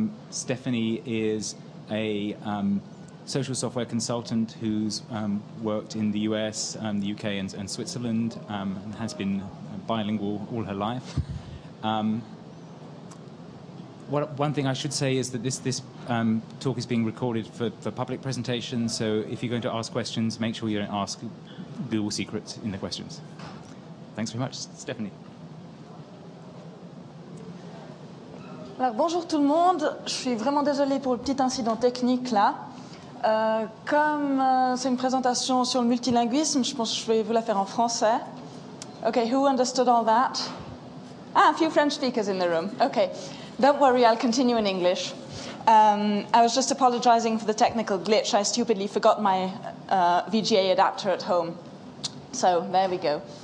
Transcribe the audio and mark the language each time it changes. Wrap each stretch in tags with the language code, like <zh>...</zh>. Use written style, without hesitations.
<en>Stephanie is a social software consultant who's worked in the US, the UK, and Switzerland, and has been bilingual all her life. One thing I should say is that this talk is being recorded for public presentation, so if you're going to ask questions, make sure you don't ask Google secrets in the questions. Thanks very much, Stephanie.</en> <fr>Alors, bonjour tout le monde, je suis vraiment désolée pour le petit incident technique là. Comme c'est une présentation sur le multilinguisme, je pense que je vais vous la faire en français.</fr> <en>Okay, who understood all that? Ah, a few French speakers in the room. Okay, don't worry, I'll continue in English. I was just apologizing for the technical glitch. I stupidly forgot my VGA adapter at home. So there we go.</en>